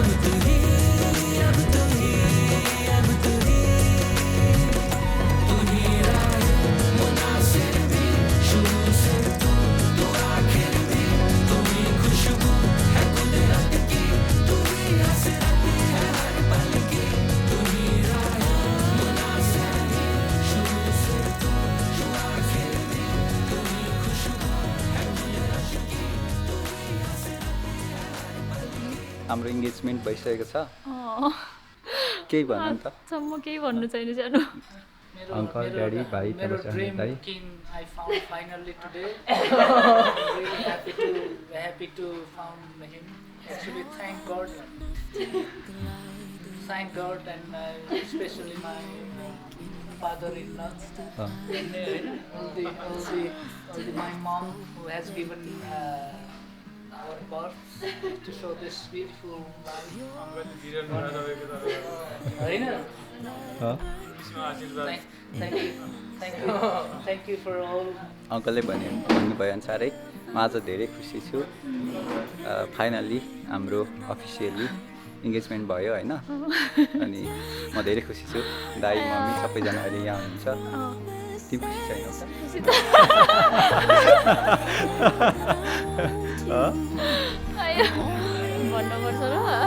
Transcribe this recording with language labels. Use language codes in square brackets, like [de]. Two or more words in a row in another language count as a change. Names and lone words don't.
[hi] तू ही अब तू ही अब तू ही तू ही राह मुनासिर भी शुरू से तू आखिर भी तू ही खुशबू है कुदरत की तू ही हसरत है हर पल की तू ही राह मुनासिर भी शुरू से तू आखिर भी तू ही खुशबू है कुदरत की तू ही हसरत है हर पल की [ne] हाम्रो इन्गेजमेन्ट भइसकेको छ केही भन्नु नि त सम्म केही भन्नु छैन सानो अङ्कल ड्याडी भाइ मेरो तपाईँ ड्रिम दाइ [en] king I found finally today really happy to found him actually thank God and especially my father-in-law and my mom who has given our birth to show this beautiful life. Thank you for all. [ne] अङ्कलले भन्नुभयो अनुसारै म आज धेरै खुसी छु फाइनल्ली हाम्रो अफिसियल्ली इन्गेजमेन्ट भयो होइन अनि म धेरै खुसी छु दाइ मम्मी सबैजना अहिले यहाँ हुनुहुन्छ तिमी खुसी छैनौ भन्नुपर्छ र